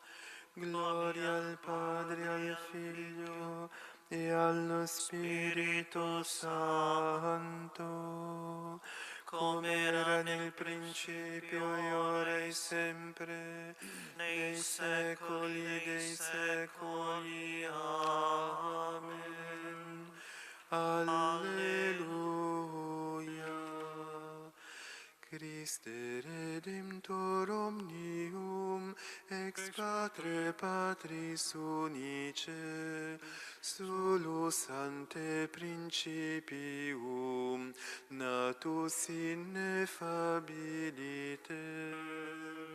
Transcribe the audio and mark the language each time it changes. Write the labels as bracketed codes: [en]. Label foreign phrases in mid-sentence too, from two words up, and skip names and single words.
[it] Gloria al Padre, al Figlio e allo Spirito Santo, come era nel principio, e ora e sempre, nei secoli dei secoli. Amen. Alleluia. [la] Christe Redemptor omnium, ex Patre Patris unice, solus ante principium, natus ineffabiliter.